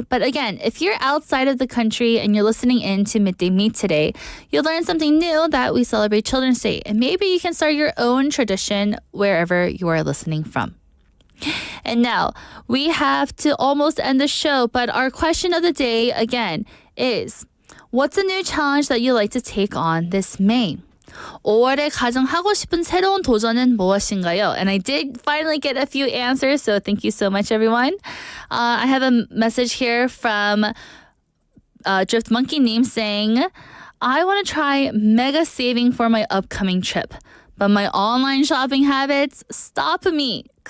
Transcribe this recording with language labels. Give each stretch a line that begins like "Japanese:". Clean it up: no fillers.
English: But again, if you're outside of the country and you're listening in to Midday Mate today, you'll learn something new that we celebrate Children's Day. And maybe you can start your own tradition wherever you are listening from. And now, we have to almost end the show, but our question of the day, again, is what's a new challenge that you'd like to take on this May?
Korean: 5월에 가장 하고 싶은 새로운 도전은 무엇인가요?
English: And I did finally get a few answers, so thank you so much, everyone. I have a message here from Drift Monkey Name saying, I want to try mega saving for my upcoming trip, but my online shopping habits stop me.